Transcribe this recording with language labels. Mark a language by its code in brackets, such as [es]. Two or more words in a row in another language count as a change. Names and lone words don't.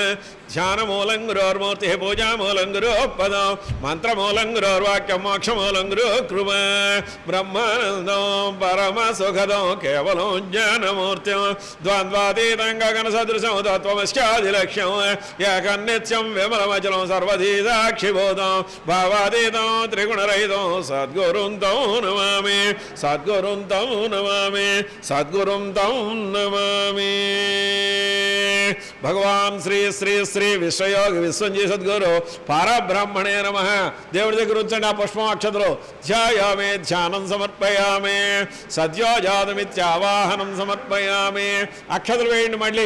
[sa] ధ్యానమూలం గురోర్మూర్తిః పూజామూలం గురోపదం మంత్రమూలం గురోర్వాక్యం మోక్షమూలం గురో కృప. బ్రహ్మానందం పరమసుఖదం కేవలం జ్ఞానమూర్త్యం ద్వంద్వాతీతం గగన సదృశం తత్వమస్యాదిలక్ష్యం ఏకన్నిత్యం విమలమచలం సర్వధీ సాక్షిభూతం భావాతీతం త్రిగుణరహితం సద్గురుం తం నమామి సద్గురుం తం నమామి సద్గురుం తం నమామి. భగవాన్ శ్రీ శ్రీ శ్రీ విశ్వయోగి విశ్వంజీ సద్గురు పరబ్రహ్మణే నమః. [te] దేవుడి దగ్గర ఉంచండి ఆ పుష్పం అక్షతలు. [sa] ధ్యాయామి ధ్యానం సమర్పయామి సద్యోజాతమిత్యావాహనం సమర్పయామి. [te] అక్షతలు వేయండి మళ్ళీ.